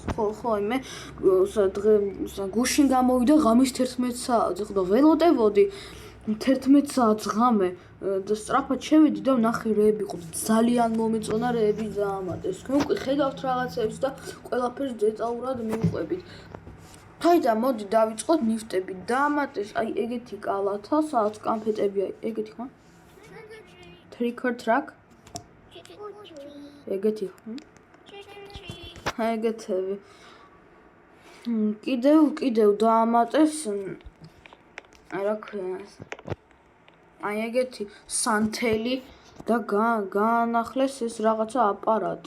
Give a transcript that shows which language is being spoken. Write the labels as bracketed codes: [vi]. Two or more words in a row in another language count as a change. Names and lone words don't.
[ka] ხო, მე გუშინ გამოვიდა ღამის 11 საათზე, ხო და ველოდებოდი 11 საათს ღამე და სწრაფად შევედი და ვნახე რეები ყო ძალიან მომეწონა რეები დაამატეს. თქვენ უკვე ხედავთ რაღაცებს და ყველაფერს დეტალურად მივყვებით. თაიდა მოდი დავიწყოთ ნიფტები. დაამატეს აი ეგეთი კალათა, სადაც კამფეტებია, ეგეთი ხო? [en] Trick or track? [ka] ეგეთი ხო? ეგეთები. კიდევ დაამატეს რა ქვია აი ეგეთი სანთელი და გაანახლეს ეს რაღაცა აპარატი.